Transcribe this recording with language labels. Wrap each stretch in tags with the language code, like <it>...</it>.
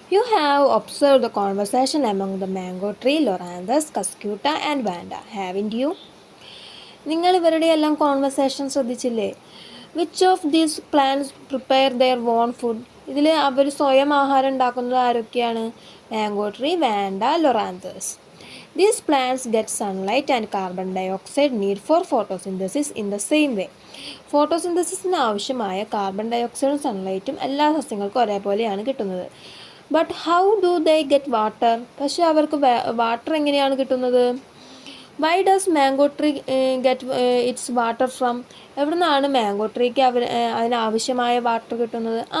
<en>You have observe the conversation among the mango tree, Loranthus, Cuscuta and Vanda, haven't you?</en> <ml>നിങ്ങൾ ഇവരുടെ എല്ലാം conversation ശ്രദ്ധിച്ചില്ലേ?</ml> <en>Which of these plants prepare their own food?</en> <ml>ഇതിൽ അവർ സ്വയം ആഹാരം ഉണ്ടാക്കുന്നത് ആരൊക്കെയാണ്?</ml> <en>Mango tree, Vanda, Loranthus. These plants get sunlight and carbon dioxide need for photosynthesis in the same way.</en> <ml>ഫോട്ടോസിന്തസിസിന് ആവശ്യമായ carbon ഡയോക്സൈഡും സൺലൈറ്റും എല്ലാ സസ്യങ്ങൾക്കും ഒരേപോലെയാണ് കിട്ടുന്നത്.</ml> <en>But how do they get water?</en> <ml>പക്ഷേ അവർക്ക് വാട്ടർ എങ്ങനെയാണ് കിട്ടുന്നത്?</ml> <en>Why does mango tree get its water from?</en> <ml>എവിടെ നിന്നാണ് മാംഗോ ട്രീക്ക് അതിനാവശ്യമായ വാട്ടർ കിട്ടുന്നത്?</ml>